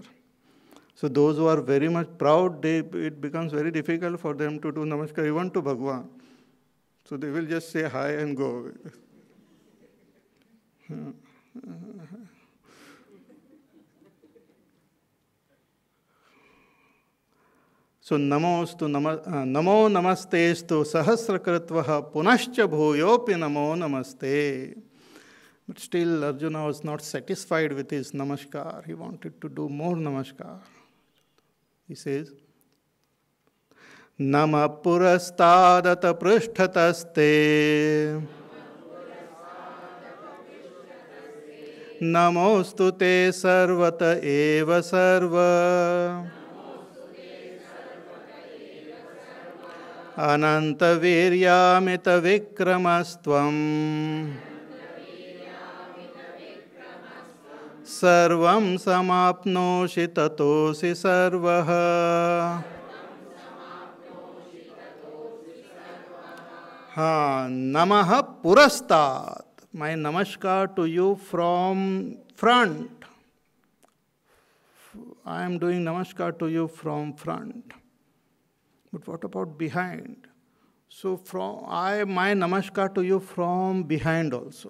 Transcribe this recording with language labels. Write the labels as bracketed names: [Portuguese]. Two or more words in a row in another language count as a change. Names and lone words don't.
[English] So those who are very much proud, it becomes very difficult for them to do namaskar even to Bhagwan. So they will just say hi and go away. [Sanskrit] So namo namastestu sahasrakritvaha punascha bhuyopi namo namaste. [English] But still Arjuna was not satisfied with his namaskar. He wanted to do more namaskar. He says, [Sanskrit] Nama purastadata prishthataste Namostu te sarvata eva sarva Ananta viryamita vikramastvam Sarvam samapnoshi tatosi sarvaha. Namaha purastat. [English] My namaskar to you from front. I am doing namaskar to you from front. But what about behind? So my namaskar to you from behind also.